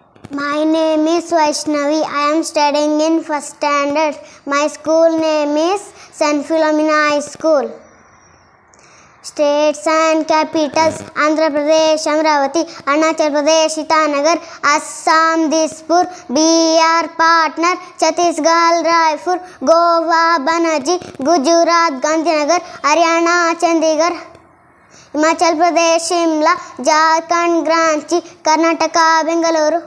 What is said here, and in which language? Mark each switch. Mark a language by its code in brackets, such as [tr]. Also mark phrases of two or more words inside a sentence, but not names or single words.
[en] My name is Vaishnavi. I am studying in first standard. My school name is St. Philomena High School. States and capitals: Andhra Pradesh, Amravati; Arunachal Pradesh, Itanagar; Assam, Dispur; Bihar, Patna; Chhattisgarh, Raipur; Goa, Banerjee; Gujarat, Gandhinagar; Haryana, Chandigarh; Himachal Pradesh, Shimla; Jharkhand, Ranchi; Karnataka, Bengaluru;